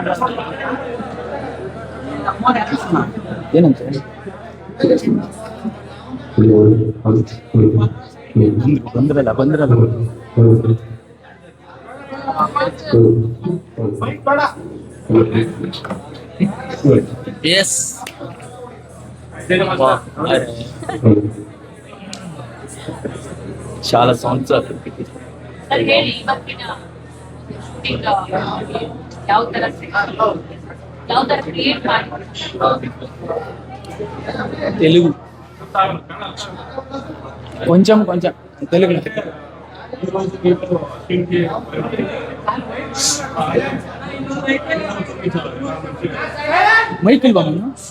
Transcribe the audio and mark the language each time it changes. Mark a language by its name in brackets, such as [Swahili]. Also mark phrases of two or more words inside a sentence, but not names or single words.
[Kannada] ಏನಂತ ಬಂದ್ರಲ್ಲ ಎಸ್ [Telugu] చాలా సంవత్సరాలు [Kannada] ಸರ್ ಹೇಳಿ ಇವತ್ತಿನ ಶೂಟಿಂಗ್ ಯಾವ ತರ ಕ್ರಿಯೇಟ್ ಮಾಡಿ [Telugu] తెలుగు కొంచెం కొంచెం తెలుగు మైకిల్ బాబు